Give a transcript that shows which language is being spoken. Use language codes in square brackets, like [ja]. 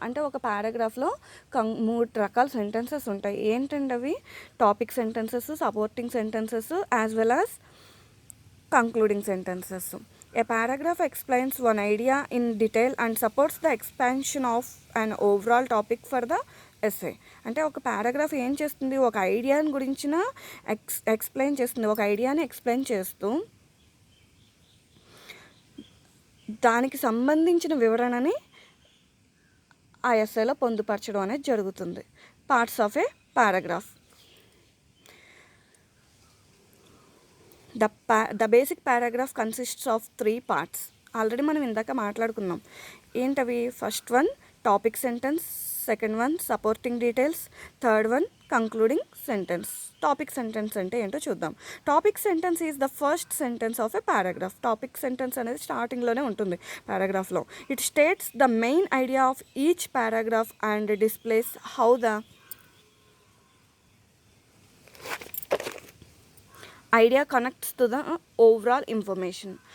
[te] అంటే ఒక పారాగ్రాఫ్లో 3 రకాల సెంటెన్సెస్ ఉంటాయి. ఏంటంటే అవి [en] Topic sentences, supporting sentences as well as concluding sentences. A paragraph explains one idea in detail and supports the expansion of an overall topic for the essay. [te] అంటే ఒక paragraph ఏం చేస్తుంది, ఒక ఐడియాని గురించిన ఎక్స్ప్లెయిన్ చేస్తుంది. ఒక ఐడియాని ఎక్స్ప్లెయిన్ చేస్తూ దానికి సంబంధించిన వివరణని ఆ ఎస్సేలో పొందుపరచడం అనేది జరుగుతుంది. [en] Parts of a paragraph. The basic paragraph consists of 3 parts. [te] Already మనం ఇందాక మాట్లాడుకున్నాం. ఏంటవి? [en] First one topic sentence, second one supporting details, third one concluding sentence. [te] Topic sentence అంటే ఏంటో చూద్దాం. [en] Topic sentence is the first sentence of a paragraph. [te] Topic sentence అనేది స్టార్టింగ్లోనే ఉంటుంది పారాగ్రాఫ్లో. [en] It states the main idea of each paragraph and displays how the idea connects to the overall information.